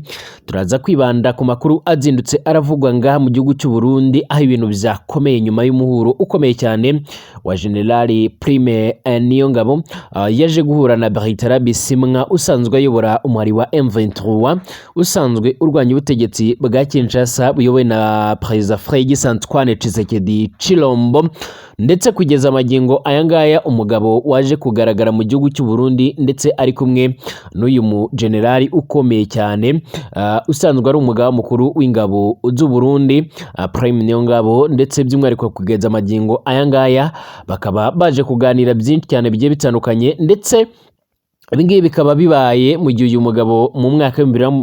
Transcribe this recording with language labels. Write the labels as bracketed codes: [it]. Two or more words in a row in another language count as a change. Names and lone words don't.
[rn] Turaza kwibanda ku makuru azindutse aravugwa ngaha mu gihugu cy'u Burundi, aho ibintu byakomeye nyuma y'umuhuro ukomeye cyane wa General Prime Niyongabo yaje guhura na Bertrand Bisimwa usanzwe ayobora umwari wa M23 usanzwe urwanya ubutegetsi bwa Kinshasa buyobowe na President Félix Antoine Tshisekedi Chilombo, ndetse kugeza magingo ayangaya umugabo waje kugaragara mu gihugu cy'u Burundi ndetse ari kumwe n'uyu mu generali ukomeye cyane usanzwe ari umugaba mukuru w'ingabo z'u Burundi Prime Niyongabo, ndetse by'umwihariko kugeza magingo ayangaya bakaba baje kuganira byinshi cyane bigiye bitandukanye, ndetse ibingibi bikaba bibaye mu gihe uyu mugabo mu mwaka wa